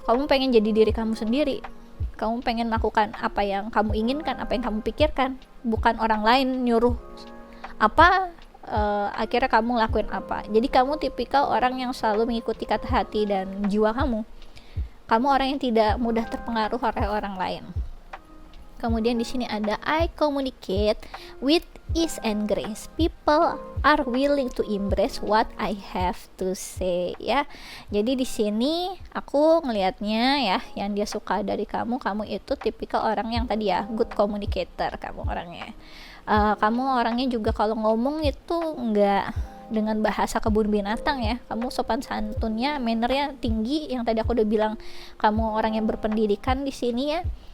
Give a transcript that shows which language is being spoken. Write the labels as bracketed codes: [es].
[id] Kamu pengen jadi diri kamu sendiri, kamu pengen melakukan apa yang kamu inginkan, apa yang kamu pikirkan, bukan orang lain nyuruh apa, akhirnya kamu lakuin apa. Jadi kamu tipikal orang yang selalu mengikuti kata hati dan jiwa kamu. Kamu orang yang tidak mudah terpengaruh oleh orang lain. Kemudian di sini ada [en] I communicate with ease and grace. People are willing to embrace what I have to say ya. [id] Jadi di sini aku ngelihatnya ya, yang dia suka dari kamu itu tipikal orang yang tadi ya, [en] good communicator [id] kamu orangnya. Kamu orangnya juga kalau ngomong itu nggak dengan bahasa kebun binatang ya. Kamu sopan santunnya, mannernya tinggi, yang tadi aku udah bilang kamu orang yang berpendidikan di sini ya.